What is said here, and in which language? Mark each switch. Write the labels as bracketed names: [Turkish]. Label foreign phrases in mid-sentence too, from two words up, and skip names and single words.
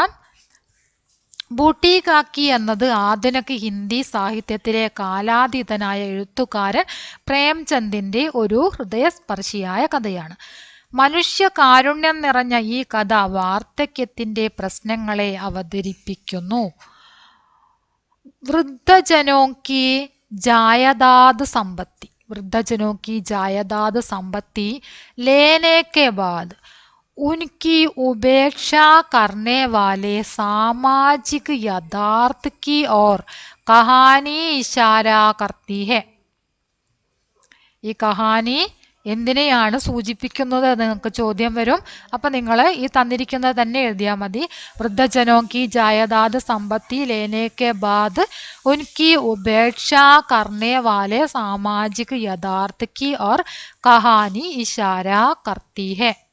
[Malayalam] ബൂട്ടി കാക്കി എന്നത് ആധുനിക ഹിന്ദി സാഹിത്യത്തിലെ കാലാതീതനായ എഴുത്തുകാരൻ പ്രേംചന്ദിൻ്റെ ഒരു ഹൃദയസ്പർശിയായ കഥയാണ്. മനുഷ്യ കാരുണ്യം നിറഞ്ഞ ഈ കഥ വാർദ്ധക്യത്തിൻ്റെ പ്രശ്നങ്ങളെ അവതരിപ്പിക്കുന്നു. [Hindi] वृद्धजनों की जायदाद संपत्ति, वृद्धजनों की जायदाद संपत्ति लेने के बाद उनकी उपेक्षा करने वाले सामाजिक यथार्थ की ओर कहानी इशारा करती है. [Malayalam] ഈ കഹാനി എന്തിനെയാണ് സൂചിപ്പിക്കുന്നത് എന്ന് നിങ്ങൾക്ക് ചോദ്യം വരും. അപ്പം നിങ്ങൾ ഈ തന്നിരിക്കുന്നത് തന്നെ എഴുതിയാൽ മതി. [Hindi] वृद्धजनों की जायदाद संपत्ति लेने के बाद उनकी उपेक्षा करने वाले सामाजिक यथार्थ की ओर कहानी इशारा करती है.